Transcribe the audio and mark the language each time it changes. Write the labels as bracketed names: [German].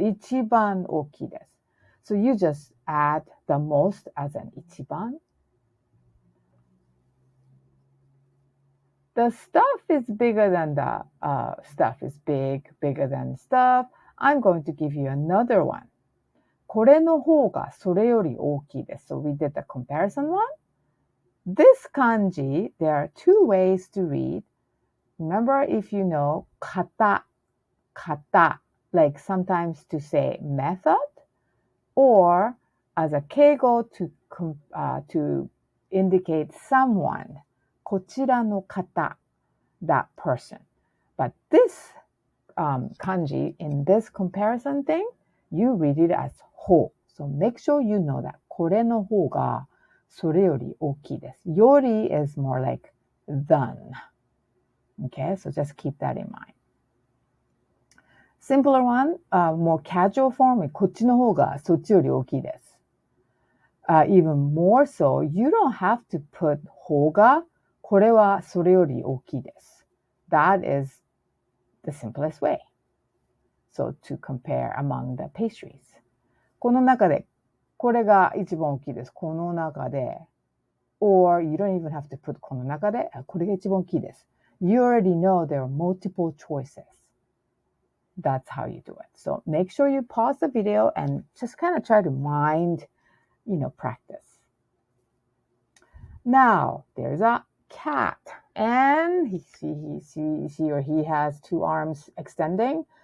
[Japanese] 一番大きいです。 [English] So you just add the most as an 一番。 The stuff is bigger than the stuff is bigger than stuff. I'm going to give you another one. [Japanese] これの方がそれより大きいです。 [English] So we did the comparison one. This kanji, there are two ways to read. Remember, if you know kata, like sometimes to say method, or as a keigo to indicate someone, こちらの方, that person. But this kanji, in this comparison thing, you read it as ほ. So make sure you know that [Japanese] これの方がそれより大きいです。 [English] より is more like than. Okay, so just keep that in mind. Simpler one, more casual form, [Japanese] こっちの方がそっちより大きいです。 [English] Even more so, you don't have to put [Japanese] 方がこれはそれより大きいです。 [English] That is the simplest way. So to compare among the pastries. [Japanese] この中でこれが一番大きいです。この中で [English] or you don't even have to put [Japanese] この中でこれが一番大きいです。 [English] You already know there are multiple choices. That's how you do it. So make sure you pause the video and just kind of try to mind, practice. Now, there's a cat and he or he has two arms extending.